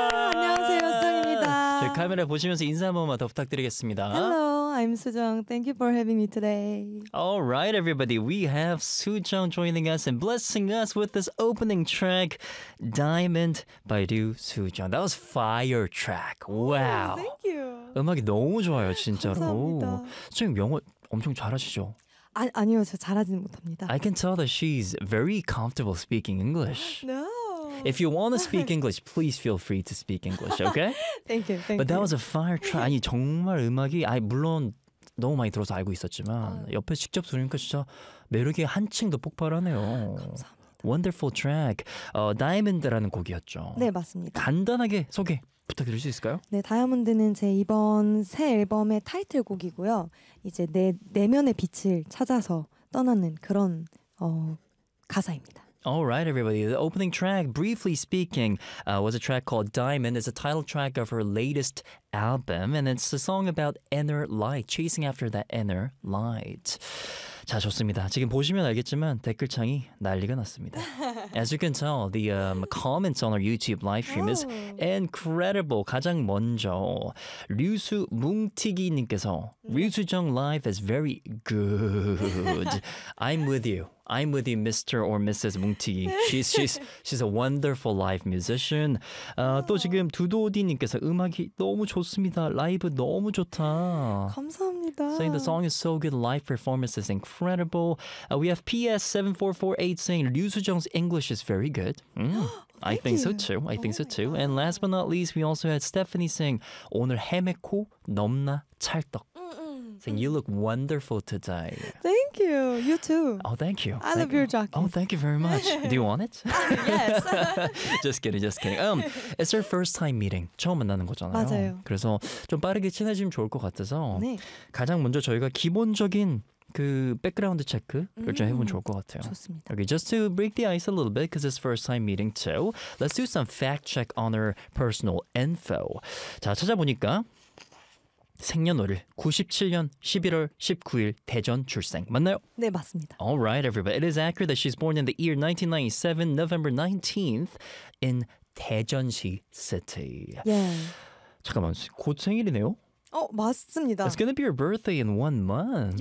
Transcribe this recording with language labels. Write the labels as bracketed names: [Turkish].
[Korean] 안녕하세요, 수정입니다. 저희 카메라 보시면서 인사 한 번만 더 부탁드리겠습니다. [English] Hello, I'm 수정. Thank you for having me today. All right, everybody. We have 수정 joining us and blessing us with this opening track, Diamond by 류수정. That was fire track. Wow. Oh, thank you. [Korean] 음악이 너무 좋아요, 진짜로. 감사합니다. 수정님 영어 엄청 잘하시죠? 아니요, 저 잘하진 못합니다. [English] I can tell that she's very comfortable speaking English. No. If you want to speak English, please feel free to speak English, okay? thank you. But that was a fire track. [Korean] 아니, 정말 음악이, 아니, 물론 너무 많이 들어서 알고 있었지만 옆에 직접 들으니까 진짜 매력이 한층 더 폭발하네요. 감사합니다. [English] Wonderful track. [Korean] Diamond라는 곡이었죠. 네, 맞습니다. 간단하게 소개 부탁드릴 수 있을까요? 네, 다이아몬드는 제 이번 새 앨범의 타이틀곡이고요. 이제 내 내면의 빛을 찾아서 떠나는 그런 가사입니다. [English] Alright, everybody. The opening track, briefly speaking, was a track called Diamond. It's a title track of her latest album, and it's a song about inner light, chasing after that inner light. [Korean] 자, 좋습니다. 지금 보시면 알겠지만 댓글창이 난리가 났습니다. [English] As you can tell, the comments on our YouTube live stream is incredible. [Korean] 가장 먼저 류수 뭉티기 님께서 [English] 류수정 live is very good. I'm with you. I'm with you, Mr. or Mrs. 뭉티기. She's a wonderful live musician. [Korean] 또 지금 두도디 님께서 음악이 너무 좋습니다. 라이브 너무 좋다. 감사합니다. [English] Saying the song is so good. Live performance is incredible. We have PS7448 saying 류수정's English is very good. I think so too. And last but not least, we also had Stephanie saying [Korean] 오늘 헤매코 넘나 찰떡. [English] Saying you look wonderful today. Thank you. You too. Oh, thank you. I love your jacket. Oh, thank you very much. Do you want it? yes. just kidding. It's our first time meeting. [Korean] 처음 만나는 거잖아요. 맞아요. 그래서 좀 빠르게 친해지면 좋을 것 같아서 네. 가장 먼저 저희가 기본적인 그 백그라운드 체크를 좀 해보면 좋을 것 같아요. 좋습니다. [English] Okay, just to break the ice a little bit, because it's first time meeting too. Let's do some fact check on her personal info. [Korean] 자, 찾아보니까 생년월일 97년 11월 19일 대전 출생 맞나요? 네 맞습니다. [English] All right, everybody. It is accurate that she's born in the year 1997, November 19th in 대전시 city. Yeah. [Korean] 잠깐만, 곧 생일이네요? 맞습니다. [English] It's gonna be your birthday in one month.